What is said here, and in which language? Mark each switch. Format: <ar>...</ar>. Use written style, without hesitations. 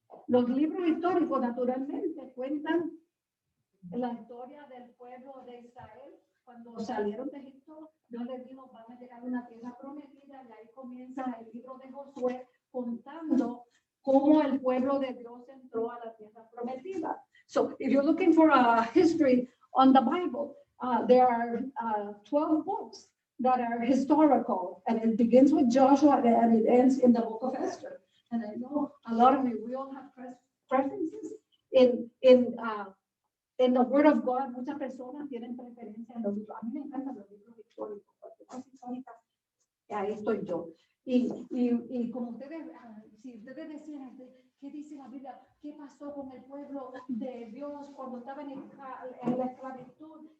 <es>Los libros históricos naturalmente cuentan la historia del pueblo de Israel. Cuando salieron de Egipto, Dios les dijo, van a llegar a una tierra prometida, y ahí comienza el libro de Josué contando cómo el pueblo de Dios entró a la tierra prometida.</es> <en>So if you're looking for a history on the Bible, there are 12 books that are historical, and it begins with Joshua and it ends in the book of Esther. And I know a lot of you, we all have preferences in the Word of God.</en> <es>Muchas personas tienen preferencia en los libros. A mí me encantan los libros históricos, porque cosas históricas, ahí estoy yo. Y como ustedes, si ustedes decían, ¿Qué dice la Biblia? ¿Qué pasó con el pueblo de Dios cuando estaba en la esclavitud?</es>